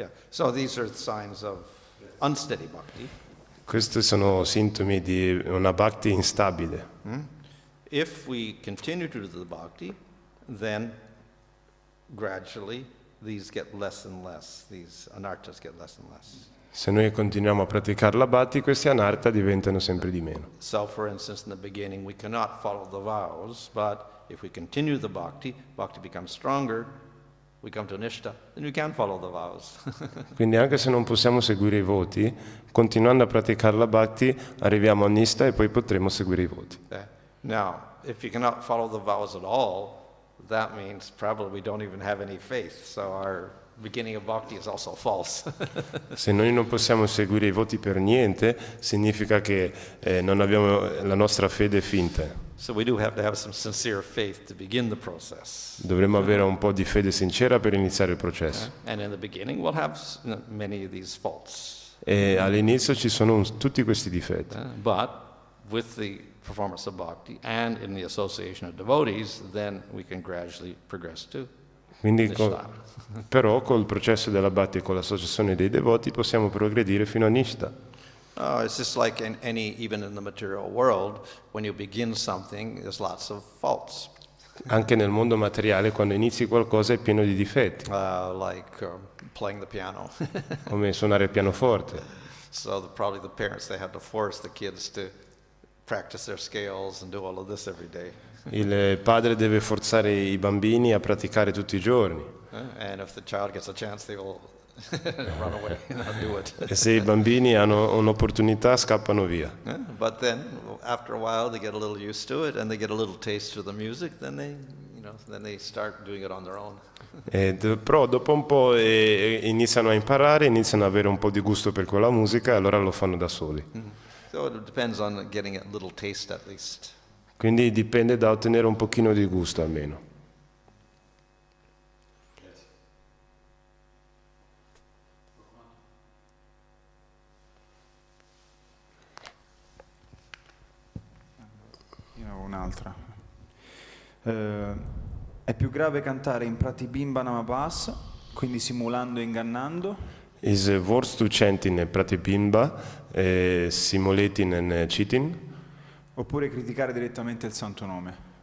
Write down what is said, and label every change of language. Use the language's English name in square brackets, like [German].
[English] So these are signs of unsteady bhakti. [Italian] Questi sono sintomi di una bhakti instabile. [English] If we continue to do the bhakti, then gradually these get less and less. These anarthas get less and less. [Italian] Se noi continuiamo a praticare la bhakti, questi anartha diventano sempre di meno. [English] So, for instance, in the beginning, we cannot follow the vows, but if we continue the bhakti becomes stronger. We come to nishta, then we can follow the vows. [Italian] Quindi anche se non possiamo seguire i voti, continuando a praticare la bhakti, arriviamo a nishta e poi potremo seguire i voti. [English] Now, if you cannot follow the vows at all, that means probably we don't even have any faith. So our beginning of bhakti is also false. [Italian] Se noi non possiamo seguire i voti per niente, significa che non abbiamo la nostra fede finta. [English] So we do have to have some sincere faith to begin the process. [Italian] Dovremmo avere un po' di fede sincera per iniziare il processo. [English] And in the beginning we'll have many of these faults. [Italian] E all'inizio ci sono tutti questi difetti. [English] But with the performance of bhakti and in the association of devotees, then we can gradually progress to [Italian] Quindi [English] nishta. [Italian] però col processo della bhakti e con l'associazione dei devoti possiamo progredire fino a nishta. [English] It's just like even in the material world, when you begin something, there's lots of faults. [Italian] Anche nel mondo materiale, quando inizi qualcosa è pieno di difetti, [English] Like playing the piano. [Italian] come suonare il pianoforte. [English] So probably the parents, they had to force the kids to practice their scales and do all of this every day. [Italian] Il padre deve forzare i bambini a praticare tutti i giorni. [English] And if the child gets a chance, they will run away and not do it. [Italian] E se i bambini hanno un'opportunità, scappano via. [English] But then, after a while, they get a little used to it, and they get a little taste of the music. Then they start doing it on their own. [Italian] Però dopo un po' iniziano a imparare, iniziano ad avere un po' di gusto per quella musica e allora lo fanno da soli. [English] So it depends on getting a little taste at least. [Italian] Quindi dipende da ottenere un pochino di gusto almeno. Un'altra. È più grave cantare in Pratibimba Namabhas, quindi simulando e ingannando? [English] Is worse to chant in Pratibimba, simulating and cheating? [Italian] Oppure criticare direttamente il santo nome?